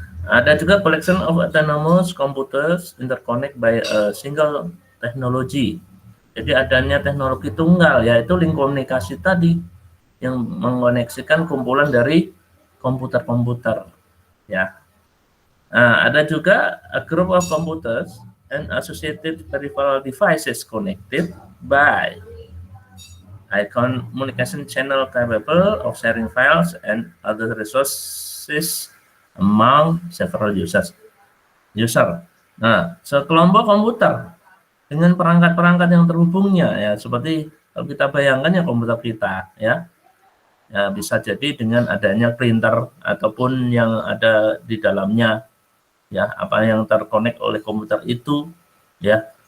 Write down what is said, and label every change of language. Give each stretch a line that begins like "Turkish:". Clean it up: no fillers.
Indonesian: Ada juga
English: collection of autonomous computers interconnect by a single technology.
Indonesian: Jadi adanya teknologi tunggal, yaitu link komunikasi tadi yang mengoneksikan kumpulan dari komputer-komputer. Ya. Ada juga
English: a group of computers and associated peripheral devices connected by a communication channel capable of sharing files and other resources among several users.
Indonesian: Nah, sekelompok komputer dengan perangkat-perangkat yang terhubungnya, ya seperti kalau kita bayangkan ya komputer kita, ya bisa jadi dengan adanya printer ataupun yang ada di dalamnya, ya apa yang terkonek oleh komputer itu, ya.